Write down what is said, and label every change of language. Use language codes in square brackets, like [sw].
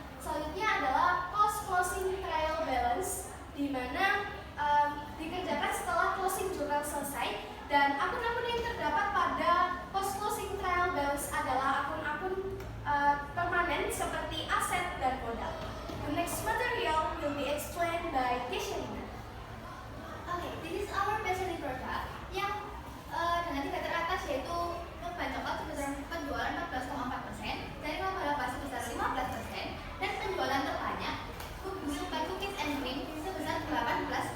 [id] Selanjutnya adalah post closing trial balance, di mana dikerjakan setelah closing journal selesai, dan akun-akun yang terdapat pada post closing trial balance adalah akun-akun permanen seperti aset dan modal. [en] The next material will be explained by Keshelina. Okay, this is our best-selling product [id] yang dengan tiga teratas, yaitu perban coklat sebesar penjualan 14,4%, dari laba-laba sebesar 15%, dan penjualan terbanyak Supai cookies and cream sebesar 18,2%.